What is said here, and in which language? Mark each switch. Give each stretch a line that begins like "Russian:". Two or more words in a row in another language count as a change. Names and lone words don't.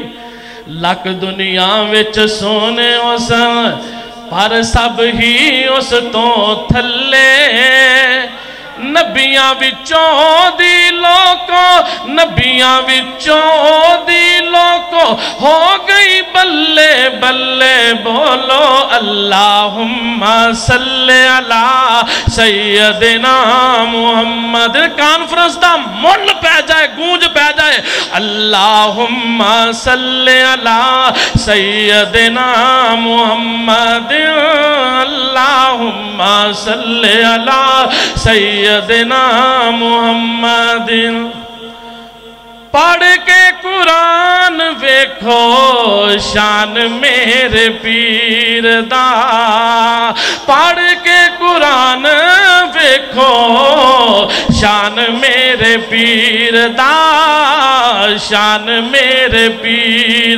Punjabi: لکھ دنیا وچ سوہنے سن پر سب ہی اس توں تھلے، نبیاں وچوں دی لوکو، نبیاں وچوں دی لوکو ہو گئی بلے بلے، بولو
Arabic: اللهم صل على سيدنا محمد.
Punjabi: کانفرنس دا مل پے جائے، گونج پے جائے,
Arabic: اللهم صل على سيدنا محمد، اللهم صل على سيدنا محمدٍ.
Punjabi: پڑھ کے قرآن ویکھو شان میرے پیر دا، پڑھ کے قرآن ویکھو شان میرے پیر دا، شان میرے پیر